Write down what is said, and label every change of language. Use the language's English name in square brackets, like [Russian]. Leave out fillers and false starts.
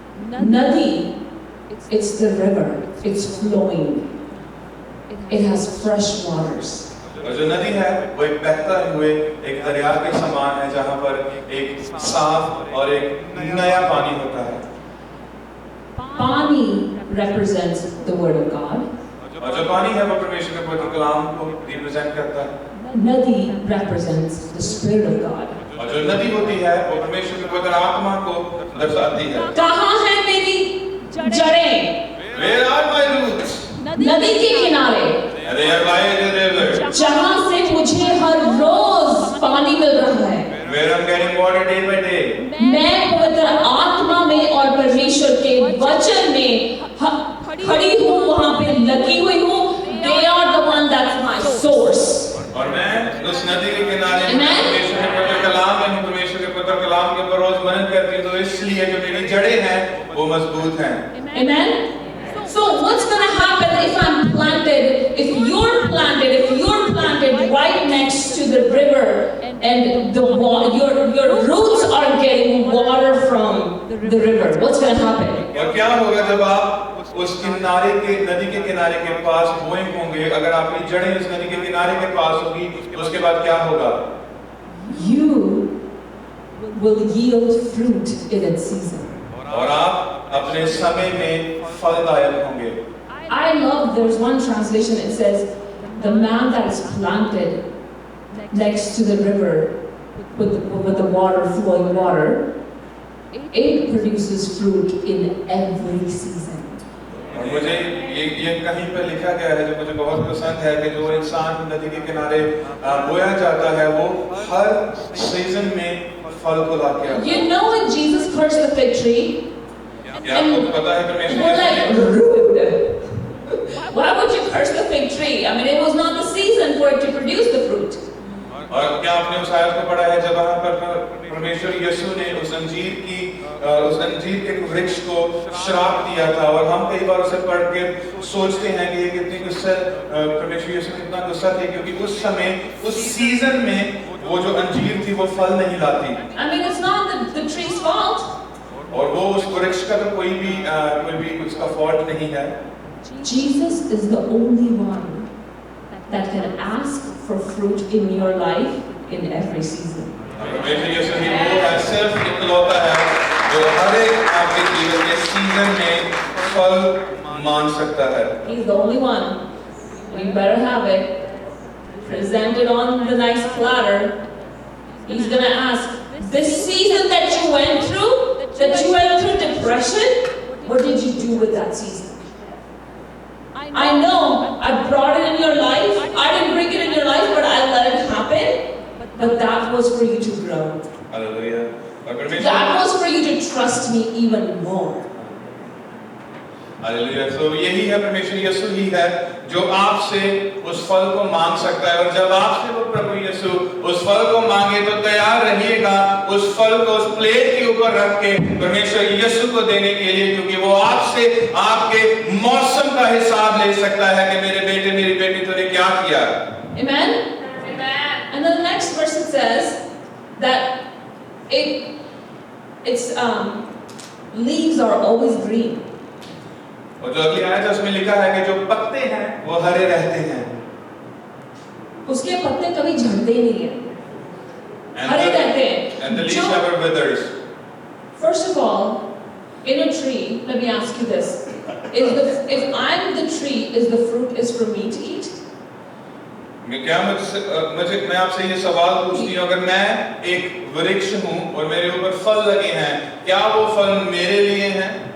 [English] नदी, it's the river. It's flowing. It has fresh waters. [Hindi] और जो नदी है वो एक बहता हुए एक दरिया के समान है जहाँ पर एक साफ और एक नया पानी होता है। [English] पानी represents the word of God. [Hindi] और जो पानी है वो परमेश्वर के पवित्र कलाम को रिप्रेजेंट करता है। [English] नदी represents the spirit of God. [Hindi] और जो नदी होती है वो परमेश्वर के पवित्र आत्मा को दर्शाती है। कहाँ है मेरी जड़ें? [English] Where are my roots? [Hindi] नदी के किनारे। [English] They are by the river. [Hindi] जहाँ से मुझे हर रोज पानी मिल रहा है। [English] Where I'm getting water day by day. [Hindi] मैं पवित्र आत्मा में और परमेश्वर के वचन में खड़ी हूँ, वहाँ पे लगी हुई हूँ। [English] They are the one that's my source. [Hindi] और मैं उस नदी के किनारे परमेश्वर के पवित्र कलाम में हूँ। परमेश्वर के पवित्र कलाम के ऊपर रोज मनन करती हूँ, तो इसलिए जो मेरी जड़ें हैं वो मजबूत हैं। [English] Amen. So what's going to happen if I'm planted, if you're planted right next to the river and your roots are getting water from the river? What's going to happen? [Hindi] और क्या होगा जब आप उस किनारे के नदी के किनारे के पास बोए होंगे? अगर आपकी जड़ें उस नदी के किनारे के पास होगी तो उसके बाद क्या होगा? [English] You will yield fruit in its season. [Hindi] और आप अपने समय में फलदायक होंगे। [English] I love, there's one translation, it says, the man that is planted next to the river with the water, flowing water, it produces fruit in every season. [Hindi] और मुझे ये कहीं पर लिखा गया है जो मुझे बहुत पसंद है कि जो इंसान नदी के किनारे बोया जाता है वो हर सीजन में फल को लाके आता है। [English] You know when Jesus cursed the fig tree? [Hindi] आपको पता है परमेश्वर [English] We're like, rude. Why would you curse the fig tree? I mean, it was not the season for it to produce the fruit. [Hindi] और क्या आपने उस आयत को पढ़ा है जब वहाँ पर परमेश्वर यीशु ने उस अंजीर के वृक्ष को श्राप दिया था और हम कई बार उसे पढ़ के सोचते हैं कि ये कितनी गुस्सा परमेश्वर यीशु कितना गुस्सा थे क्योंकि उस समय उस सीजन में वो जो अंजीर थी वो फल नहीं लाती। [English] I mean, it's not the tree's fault. [Hindi] और वो उस वृक्ष का तो कोई भी उसका फॉल्ट नहीं है। [English] Jesus is the only one that can ask for fruit in your life in every season. [Hindi] परमेश्वर यीशु ही वो है, सिर्फ इकलौता है जो हर एक आपके जीवन के सीजन में फल मान सकता है। [English] He's the only one. You better have it. Presented on the nice platter. He's gonna ask, this season that you went through depression, what did you do with that season? I know I brought it in your life. I didn't bring it in your life, but I let it happen. But that was for you to grow. Hallelujah. That was for you to trust me even more. [Hindi] Hallelujah. तो यही है, परमेश्वर यीशु ही है जो आपसे उस फल को मांग सकता है। और जब आपसे वो प्रभु यीशु उस फल को मांगे तो तैयार रहिएगा उस फल को उस प्लेट के ऊपर रख के परमेश्वर यीशु को देने के लिए, क्योंकि वो आपसे आपके मौसम का हिसाब ले सकता है कि मेरे बेटे मेरी बेटी तूने क्या किया। [English] Amen? Amen. And then the next verse it says that its leaves are always green. [Hindi] और जो अगली आयत है उसमें लिखा है कि जो पत्ते हैं वो हरे रहते हैं। उसके पत्ते कभी झड़ते नहीं हैं, हरे रहते हैं। [English] And the leaves never withers. First of all, in a tree, let me ask you this: if I'm the tree, is the fruit is for me to eat? [Hindi] मैं आपसे ये सवाल पूछती हूँ, अगर मैं एक वृक्ष हूँ और मेरे ऊपर फल लगे हैं, क्या वो फल मेरे लिए हैं?